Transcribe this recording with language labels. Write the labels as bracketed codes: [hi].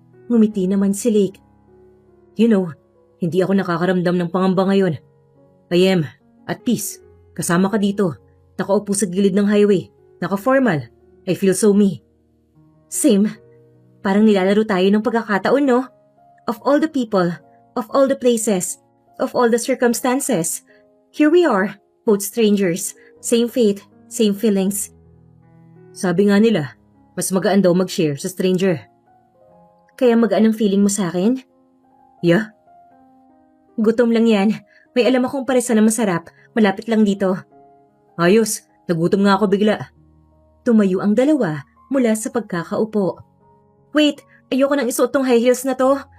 [tl] Ngumiti naman si Lake. You know, hindi ako nakakaramdam ng pangamba ngayon. I am at peace. Kasama ka dito. Nakaupo sa gilid ng highway. [en] Naka-formal. I feel so me. Same. [tl] Parang nilalaro tayo ng pagkakataon, no? [en] Of all the people, of all the places, of all the circumstances, here we are, both strangers, same fate, same feelings. [tl] Sabi nga nila, mas magaan daw mag-share sa stranger. Kaya magaan ang feeling mo sa akin? [en] Yeah, [tl] Gutom lang yan. May alam akong paresa na masarap. Malapit lang dito. Ayos, nagutom nga ako bigla. Tumayo ang dalawa mula sa pagkakaupo. Wait, ayoko nang isuot tong high heels na to.